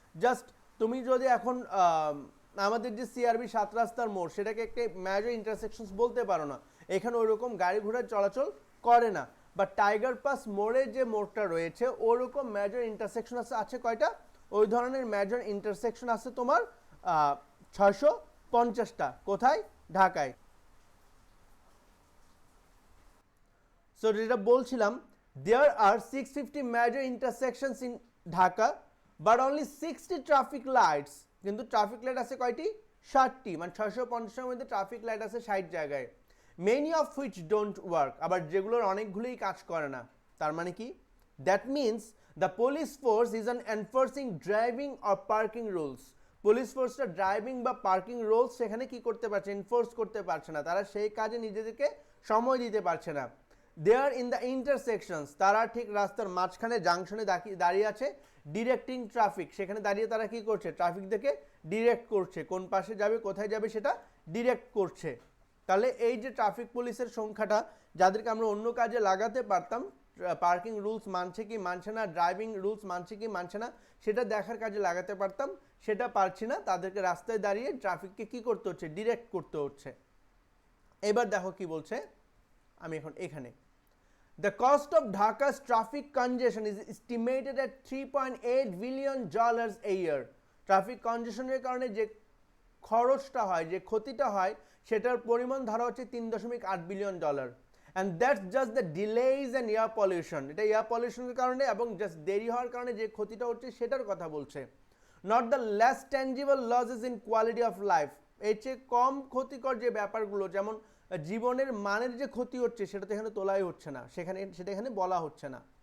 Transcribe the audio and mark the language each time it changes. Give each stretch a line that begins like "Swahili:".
Bangla: Just তুমি যদি এখন আমাদের যে সিআরবি 7 রাস্তার মোড় সেটাকে একটা মেজর ইন্টারসেকশনস বলতে পারো না, এখানে ওই রকম গাড়ি ঘোড়া চলাচল করে না। বা টাইগার পাস মোড়ে যে মোড়টা রয়েছে ওরকম মেজর ইন্টারসেকশন আছে কয়টা? ওই ধরনের মেজর ইন্টারসেকশন আছে তোমার 650টা। কোথায়? ঢাকায়। সো যেটা বলছিলাম,
English: there are 650 major intersections in Dhaka but only 60 traffic lights,
Bangla: কিন্তু ট্রাফিক লাইট আছে কয়টি? 60টি, মানে 650 এর মধ্যে ট্রাফিক লাইট আছে 60 জায়গায়।
English: many of which don't work,
Bangla: আবার যেগুলোর অনেকগুলোই কাজ করে না। তার মানে কি?
English: that means the police force is on enforcing driving or parking rules.
Bangla: Police ফোর্সটা driving বা পার্কিং রুলস সেখানে কি করতে পারছে? এনফোর্স করতে পারছে না, তারা সেই কাজে নিজেদেরকে সময় দিতে পারছে না।
English: there in the intersections,
Bangla: তারা ঠিক রাস্তার মাঝখানে জাংশনে দাঁড়িয়ে আছে,
English: directing traffic,
Bangla: সেখানে দাঁড়িয়ে তারা কি করছে? ট্রাফিকদেরকে ডিরেক্ট করছে, কোন পাশে যাবে কোথায় যাবে সেটা ডিরেক্ট করছে। তাহলে এই যে ট্রাফিক পুলিশের সংখ্যাটা, যাদেরকে আমরা অন্য কাজে লাগাতে পারতাম, পার্কিং রুলস মানছে কি মানছে না, ড্রাইভিং রুলস মানছে কি মানছে না, সেটা দেখার কাজে লাগাতে পারতাম, সেটা পারছি না, তাদেরকে রাস্তায় দাঁড়িয়ে ট্রাফিককে কি করতে হচ্ছে? ডিরেক্ট করতে হচ্ছে। এবার দেখো কি বলছে, আমি এখন এখানে,
English: the cost of Dhaka's traffic congestion is estimated at $3.8 billion a year.
Bangla: Traffic কনজেশনের কারণে যে খরচটা হয়, যে ক্ষতিটা হয়, সেটার পরিমাণ ধরা হচ্ছে $3.8 billion.
English: And that's just the delays and air pollution.
Bangla: এটা এয়ার পলিউশনের কারণে এবং জাস্ট দেরি হওয়ার কারণে যে ক্ষতিটা হচ্ছে সেটার কথা বলছে।
English: Not the less tangible losses in quality of life.
Bangla: এর চেয়ে কম ক্ষতিকর যে ব্যাপারগুলো, যেমন জীবনের মানের যে ক্ষতি হচ্ছে, সেটা তো এখানে তোলাই হচ্ছে না, সেটা এখানে বলা হচ্ছে না।